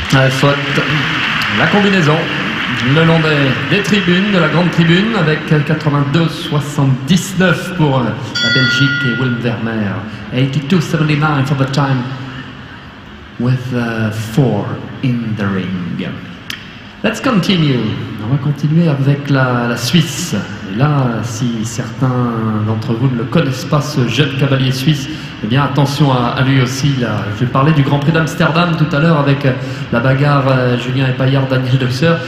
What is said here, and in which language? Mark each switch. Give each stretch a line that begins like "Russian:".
French: Faute. La combinaison le long des tribunes, de la grande tribune, avec 82-79 pour la Belgique et Willem Vermeer.
English: 82-79 for the time with 4 in the ring. Let's continue.
French: On va continuer avec la Suisse. Et là, si certains d'entre vous ne le connaissent pas, ce jeune cavalier suisse, eh bien attention à lui aussi. Là. Je vais parler du Grand Prix d'Amsterdam tout à l'heure avec la bagarre Julien Epaillard, Daniel Doxer.